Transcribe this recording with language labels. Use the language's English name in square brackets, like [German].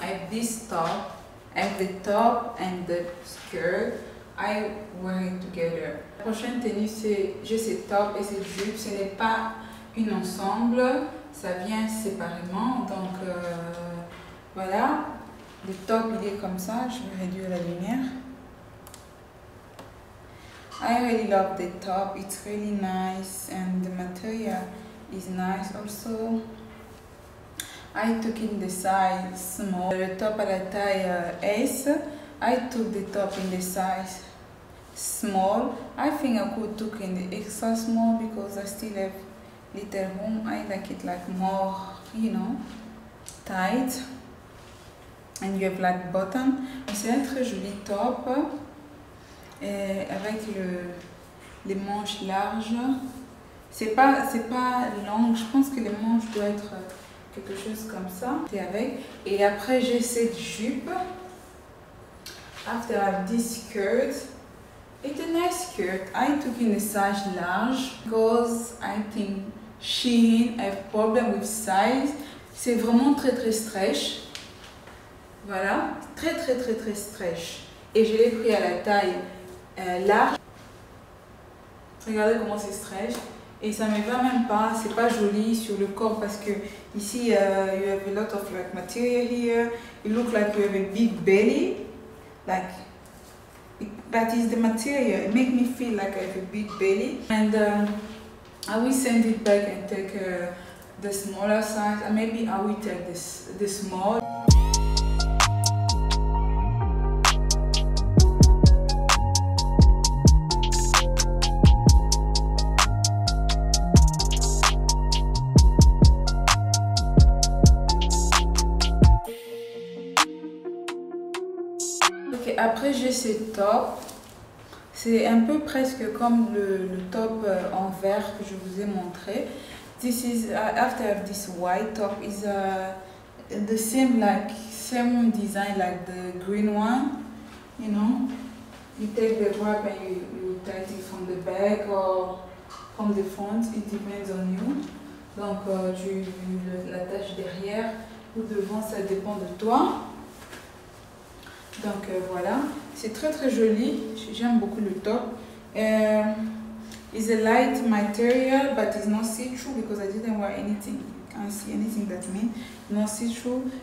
[English] This top, and the top and the skirt, I wear it together. [French] La prochaine tenue, c'est j'ai ce top et cette jupe. Ce n'est pas une ensemble, ça vient séparément. Donc voilà, le top il est comme ça. Je vais réduire la lumière. [English] I really love the top. It's really nice and the material is nice also. I took in the size small. [French] Le top à la taille S. [English] I took the top in the size small. I think I could took in the extra small because I still have little room. I like it like more, you know, tight. And you have like button. [French] C'est un très joli top avec les manches larges. C'est pas long. Je pense que les manches doivent être quelque chose comme ça. Et après j'ai cette jupe. [English] After I have this skirt. It's a nice skirt. I took in a size large because I think Shein have problem with size. [French] C'est vraiment très stretch. Voilà, très stretch. Et je l'ai pris à la taille large. Regardez comment c'est stretch. Et ça ne me va même pas, c'est pas joli sur le corps parce que ici [English] you have a lot of like material here. You look like you have a big belly. Like, that is the material. It makes me feel like I have a big belly. And I will send it back and take the smaller size. And maybe I will take the small. [French] Ok, après j'ai ce top. C'est un peu presque comme le top en vert que je vous ai montré. [English] This is after I have this white top is the same design like the green one. You know, you take the wrap and you tight it from the back or from the front. It depends on you. [French] Donc tu l'attaches derrière ou devant, ça dépend de toi. Donc voilà, c'est très joli. J'aime beaucoup le top. [English] It's a light material, but it's not see-through because I didn't wear anything. You can't see anything that means not see-through.